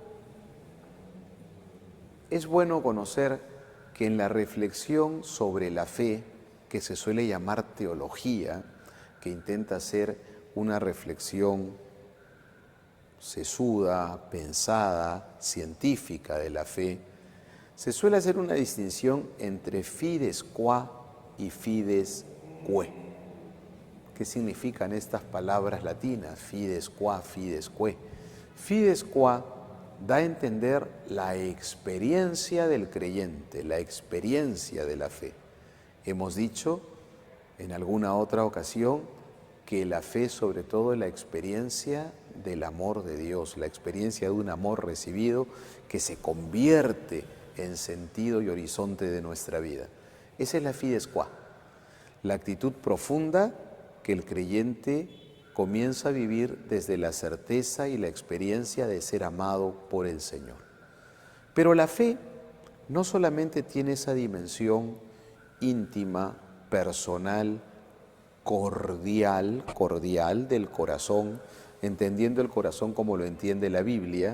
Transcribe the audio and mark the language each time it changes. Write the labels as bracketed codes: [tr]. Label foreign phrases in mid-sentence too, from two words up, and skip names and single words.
[es] es bueno conocer que en la reflexión sobre la fe, que se suele llamar teología, que intenta ser una reflexión sesuda, pensada, científica de la fe, se suele hacer una distinción entre [la] fides qua [es] y [la] fides que. [es] ¿Qué significan estas palabras latinas? [la] Fides qua, fides que. Fides qua [es] da a entender la experiencia del creyente, la experiencia de la fe. Hemos dicho en alguna otra ocasión que la fe sobre todo es la experiencia del amor de Dios, la experiencia de un amor recibido que se convierte en sentido y horizonte de nuestra vida. Esa es la [la] fides qua, [es] la actitud profunda que el creyente comienza a vivir desde la certeza y la experiencia de ser amado por el Señor. Pero la fe no solamente tiene esa dimensión íntima, personal, cordial del corazón, entendiendo el corazón como lo entiende la Biblia.